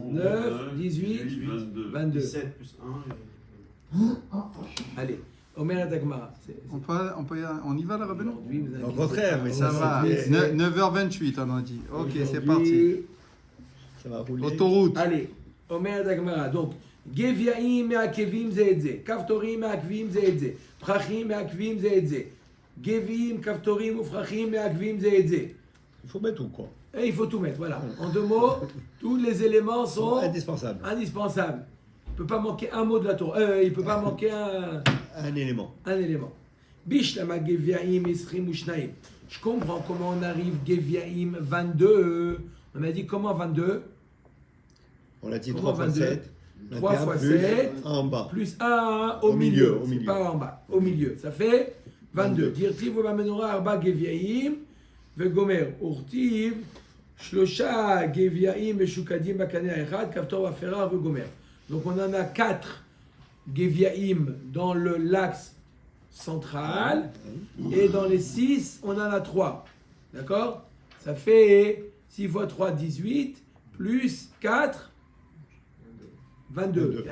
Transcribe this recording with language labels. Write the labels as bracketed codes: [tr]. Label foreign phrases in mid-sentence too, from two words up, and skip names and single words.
[fr] 11, 9, 18, 22. 17 plus 1. [he] Allez, אמר הגמרא. [fr] On y va, la rabbin? Aujourd'hui, vous avez Au contraire, mais Ça va. c'est- 9h28, on a dit. Ok, c'est parti. Aujourd'hui, Ça va rouler. Autoroute. [he] allez, אמר הגמרא. [fr] Donc, [he] גביעים מעכבים זה את זה. כפתורים מעכבים זה את זה. פרחים מעכבים זה את זה. גביעים, כפתורים ופרחים מעכבים זה את זה. [fr] Il faut mettre tout, quoi. Et il faut tout mettre, voilà. En 2 mots, tous les éléments sont Indispensable. indispensables. Il ne peut pas manquer un mot de la Torah. Il ne peut pas manquer Un élément. un élément. [he] בשלמא גביעים עשרים ושנים. [fr] Je comprends comment on arrive Geviaim 22. On a dit comment 22? On l'a dit Comment 3 fois 22? 7. 3 fois 7. En bas. Plus 1 au Au milieu, milieu. au C'est milieu. pas en bas. Au milieu. Ça fait 22. [he] דכתיב ובמנורה ארבעה גביעים. וגומר. וכתיב. שלשה גביעים משקדים בקנה אחד. כפתור ופרח וגומר. [fr] Donc on en a 4 Geviaim dans l'axe central. Et dans les 6, on en a 3. D'accord? Ça fait 6 fois 3, 18. Plus 4, 22.